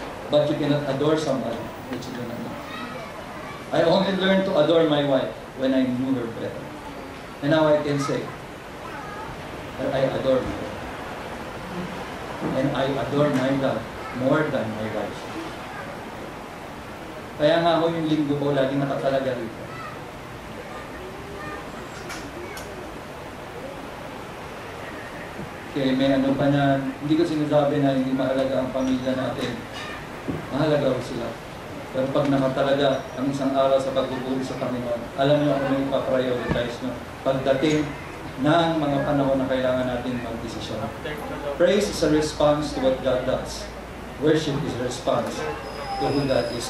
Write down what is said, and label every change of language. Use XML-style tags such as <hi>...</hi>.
<en>But you cannot adore somebody which you do not know. I only learned to adore my wife when I knew her better. And now I can say that I adore her. And I adore my God more than my wife.</en> <tl>Kaya nga ako yung linggo ko laging nakatalaga rito. Okay, may ano pa na, hindi ko sinasabi na hindi mahalaga ang pamilya natin. Mahalaga ko sila. Pero pag nakatalaga ang isang araw sa pagpupuri sa Panginoon, alam niyo kung may ipaprioritize nyo. Pagdating ng mga panahon na kailangan natin mag-desisyon.</tl> <en>Praise is a response to what God does. Worship is a response to who God is.</en>